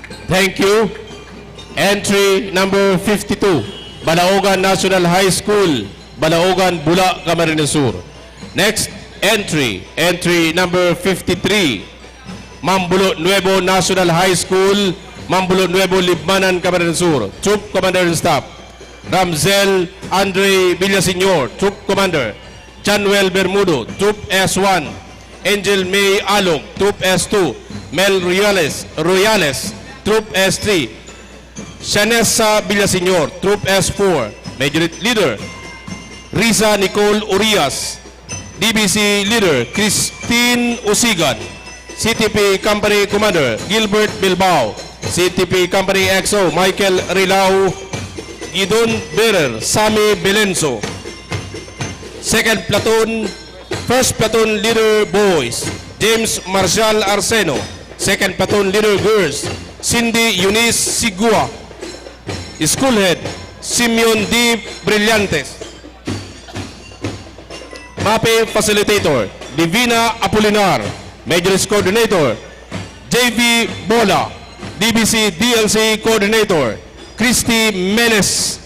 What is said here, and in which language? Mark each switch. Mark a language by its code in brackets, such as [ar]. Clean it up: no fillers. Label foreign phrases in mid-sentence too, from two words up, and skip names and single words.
[en] Thank you. Entry number 52, Balaogan National High School, Balaogan, Bula, Camarines Sur. Next entry, entry number 53, Mambulo Nuevo National High School, Mambulo Nuevo, Libmanan, Camarines Sur. Troop Commander and Staff, Ramzel Andre Villaseñor, Troop Commander. Chanuel Bermudo, Troop S1. Angel May Along, Troop S2. Mel Royales, Troop S3. Shanessa Villaseñor, Troop S4. Major Leader Risa Nicole Urias. DBC Leader Christine Usigan. CTP Company Commander Gilbert Bilbao. CTP Company XO Michael Rilao. Gidon Berer Sami Belenso. Second Platoon, First Platoon Leader Boys James Marshall Arseno. Second Platoon Leader Girls Cindy Eunice Sigua. School Head Simeon D. Brillantes. MAPEH Facilitator Divina Apolinar. Majors Coordinator JV Bola. DBC DLC Coordinator Christy Menes.